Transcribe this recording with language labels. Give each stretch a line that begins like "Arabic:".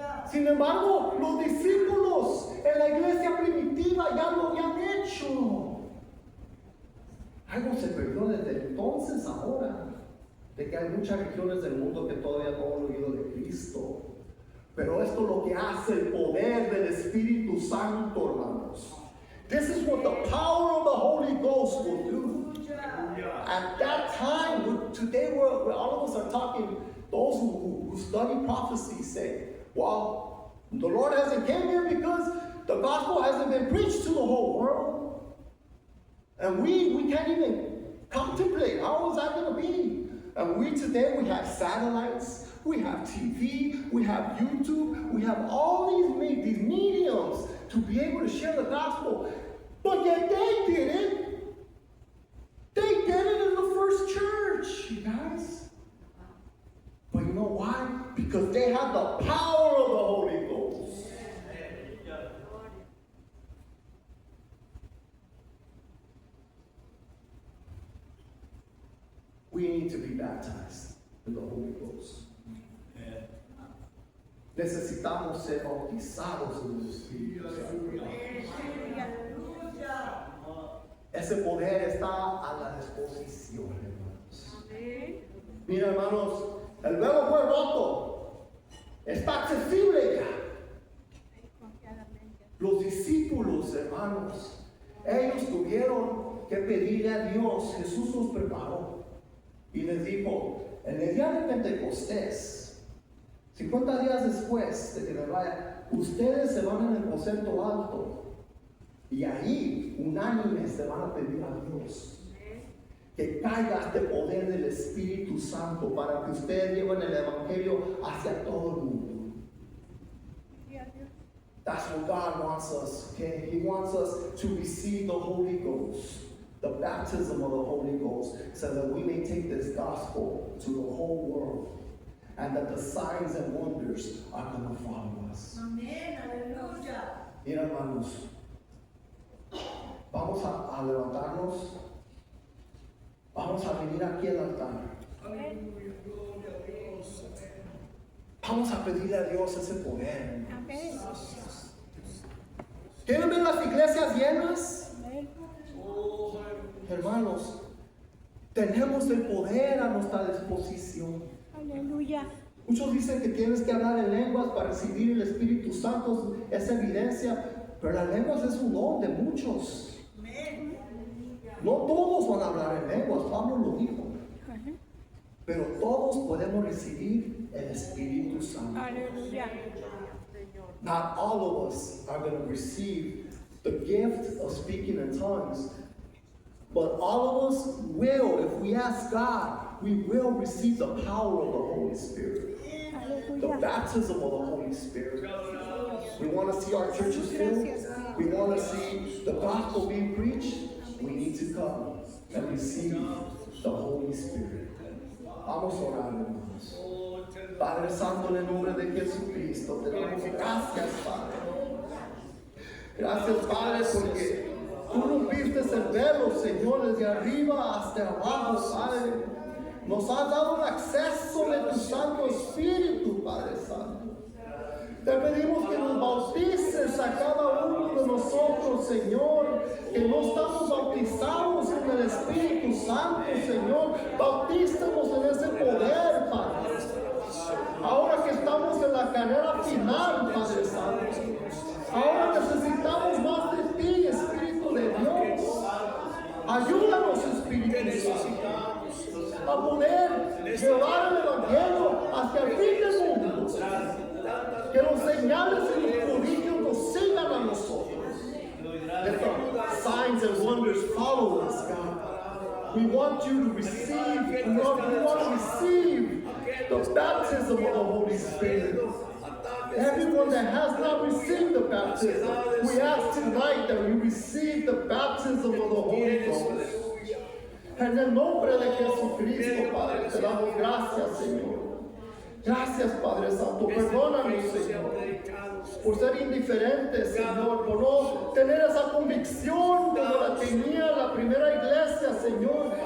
Spanish: Sin embargo, los discípulos en la iglesia primitiva ya lo habían hecho. Algo se perdió desde entonces ahora, de que hay muchas regiones del mundo que todavía no han oído de Cristo. Pero esto es lo que hace el poder del Espíritu Santo, hermanos.
English: This is what the power of the Holy Ghost will do. At that time, today we're all of us are talking, those who study prophecy say, well, the Lord hasn't came here because the gospel hasn't been preached to the whole world. And we can't even contemplate, how is that going to be? And today we have satellites, we have TV, we have YouTube, we have all these mediums to be able to share the gospel. But yet they did it. They did it in the first church, you guys. But you know why? Because they had the power of the Holy Ghost. need to be baptized in the Holy Ghost.
Spanish: Necesitamos ser bautizados en el Espíritu Santo. Ese poder está a la disposición, hermanos. Mira, hermanos, el velo fue roto. Está accesible ya. Los discípulos, hermanos, ellos tuvieron que pedirle a Dios. Jesús los preparó y les dijo, en el día de Pentecostés, 50 días después de que me vaya, ustedes se van en el aposento alto y ahí unánimes se van a pedir a Dios que caiga este poder del Espíritu Santo para que ustedes lleven el Evangelio hacia todo el mundo.
English: That's what God wants us, okay? He wants us to receive the Holy Ghost, the baptism of the Holy Ghost, so that we may take this gospel to the whole world, and that the signs and wonders are going to follow us.
Spanish: Amén, aleluya. Mira, hermanos, vamos a levantarnos, vamos a venir aquí al altar. Aleluya, gloria a Dios. Vamos a pedirle a Dios ese poder. Amén. ¿Quieren ver las iglesias llenas? Amén. Oh, Hermanos, tenemos el poder a nuestra disposición. Aleluya. Muchos dicen que tienes que hablar en lenguas para recibir el Espíritu Santo, es evidencia, pero las lenguas es un don de muchos. No todos van a hablar en lenguas, Pablo lo dijo, Ajá. pero todos podemos recibir el Espíritu Santo. Aleluya.
English: Not all of us are going to receive the gift of speaking in tongues, but all of us will, if we ask God, we will receive the power of the Holy Spirit, the
Spanish: Aleluya.
English: baptism of the Holy Spirit. We want to see our churches filled. We want to see the gospel being preached. We need to come and receive the Holy Spirit.
Spanish: Vamos a orar, hermanos. Padre Santo, en el nombre de Jesucristo, te damos gracias, Padre. Gracias, Padre, porque tú rompiste el velo, Señor, desde arriba hasta abajo, Padre. Nos has dado un acceso de tu Santo Espíritu, Padre Santo. Te pedimos que nos bautices a cada uno de nosotros, Señor, que no estamos bautizados en el Espíritu Santo, Señor. Bautízanos en ese poder, Padre. Ahora que estamos en la carrera final, Padre Santo, ahora necesitamos más de ti, Espíritu de Dios. Ayúdanos, Espíritu Santo, a poder llevar el Evangelio hacia el fin del mundo. Que los señales y los prodigios nos sigan a nosotros.
English: Let the signs and wonders follow us, God. We want you to receive, we want to receive the baptism of the Holy Spirit. Everyone that has not received the baptism, we ask tonight that we receive the baptism of the Holy Ghost.
Spanish: En el nombre de Jesucristo, Padre, te damos gracias, Señor. Gracias, Padre Santo. Perdónanos, Señor, por ser indiferentes, Señor, por no tener esa convicción como la tenía la primera iglesia, Señor.